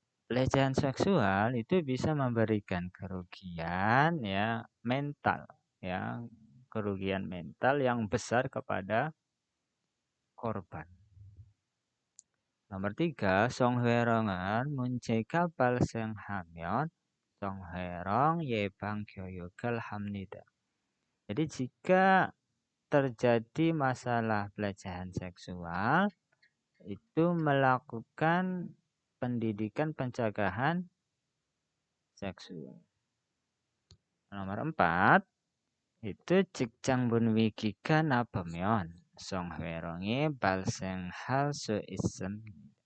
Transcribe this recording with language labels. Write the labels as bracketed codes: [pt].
[id] Pelecehan seksual itu bisa memberikan kerugian ya mental ya, kerugian mental yang besar kepada korban. Nomor 3, [ko] 성희롱은 문제가 발생하면 성희롱 예방 교육을 합니다. [id] Jadi jika terjadi masalah pelecehan seksual itu melakukan pendidikan pencegahan seksual. Nomor 4 itu [ko] 직장 분위기가 나쁘면 성희롱이 발생할 수 있습니다.